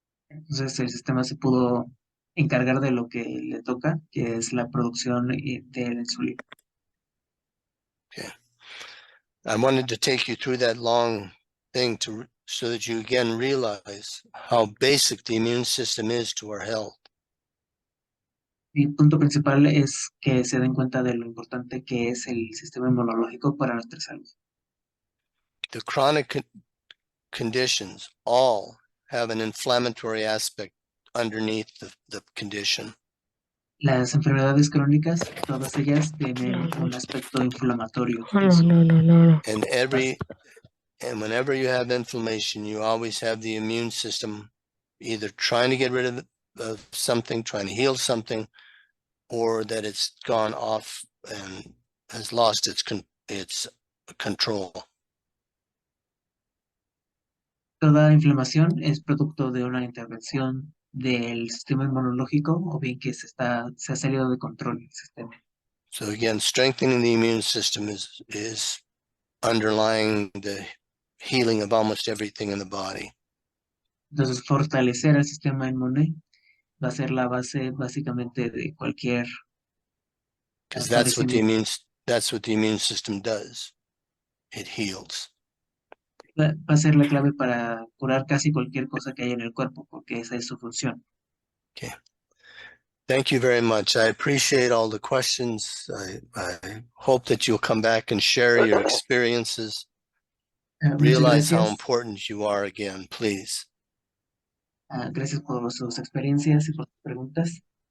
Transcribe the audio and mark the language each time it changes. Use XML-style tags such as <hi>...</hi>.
<es>Entonces el sistema se pudo encargar de lo que le toca, que es la producción de la insulina.</es> <en>Okay. I wanted to take you through that long thing so that you again realize how basic the immune system is to our health.</en> <es>Mi punto principal es que se den cuenta de lo importante que es el sistema inmunológico para nuestra salud.</es> <en>The chronic conditions all have an inflammatory aspect underneath the condition.</en> <es>Las enfermedades crónicas, todas ellas tienen un aspecto inflamatorio.</es> <en>And whenever you have inflammation, you always have the immune system either trying to get rid of something, trying to heal something, or that it's gone off and has lost its control.</en> <es>Toda inflamación es producto de una intervención del sistema inmunológico o bien que se ha salido de control el sistema.</es> <en>So again, strengthening the immune system is underlying the healing of almost everything in the body.</en> <es>Entonces, fortalecer el sistema inmune va a ser la base básicamente de cualquier</es> <en>Because that's what the</en> <es>padecimiento.</es> <en>immune system does. It heals.</en> <es>Va a ser la clave para curar casi cualquier cosa que haya en el cuerpo, porque esa es su función.</es> <en>Okay. Thank you very much. I appreciate all the questions. I hope that you'll come back and share your experiences. Realize how important you are again, please.</en> <es>Gracias por sus experiencias y por sus preguntas.</es>